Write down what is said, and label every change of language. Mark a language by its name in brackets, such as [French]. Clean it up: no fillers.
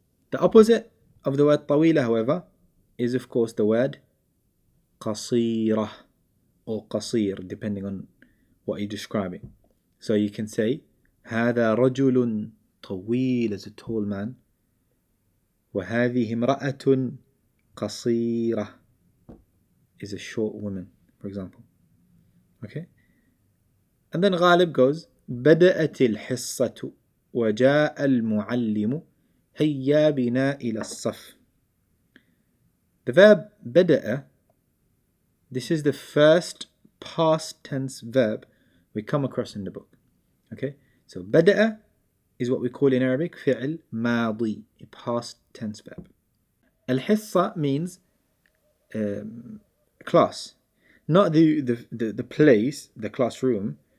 [English] The opposite of the word طويلة, however, is of course the word قصيرة or قصير, depending on what you're describing. So you can say [Arabic] هذا رجل طويل [English] is a tall man, [Arabic] وهذه امرأة قصيرة [English] is a short woman, for example. Okay. And then [Arabic] غالب [English] goes [Arabic] بدأت الحصة وجاء المعلم هيا بنا إلى الصف. [English] The verb بدأ, this is the first past tense verb we come across in the book. Okay, so بدأ is what we call in Arabic فعل ماضي, a past tense verb. الحصة means class, not the place, the classroom.